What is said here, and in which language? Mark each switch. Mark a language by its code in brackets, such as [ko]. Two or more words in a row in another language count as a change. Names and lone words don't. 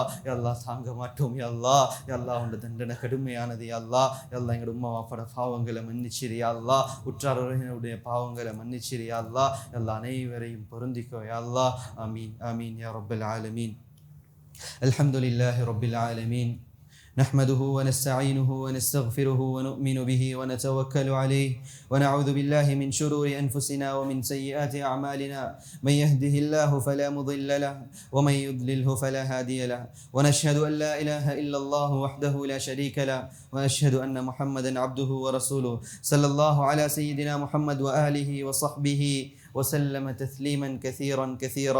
[ar] يا الله [ta] தாங்க மாட்டோம் [ar] يا الله. يا الله [ta] உன் தண்டனை கடுமையானது [ar] يا الله. يا الله [ta] எங்களோட உம்மா வாப்பட பாவங்களை மன்னிச்சிரு [ar] يا الله. [ta] உற்றார் உறவினருடைய பாவங்களை மன்னிச்சிரு [ar] يا الله. يا الله [ta] அனைவரையும் பொருந்திக்கோ [ar] يا الله. آمين آمين يا رب العالمين. الحمد لله رب العالمين. نحمده ونستعينه ونستغفره ونؤمن به ونتوكل عليه ونعوذ بالله من شرور أنفسنا ومن سيئات أعمالنا. من يهده الله فلا مضل له ومن يضلله فلا هادي له. ونشهد أن لا إله إلا الله وحده لا شريك له ونشهد أن محمدا عبده ورسوله صلى الله على سيدنا محمد وآله وصحبه وسلم تسليما كثيرا كثيرا.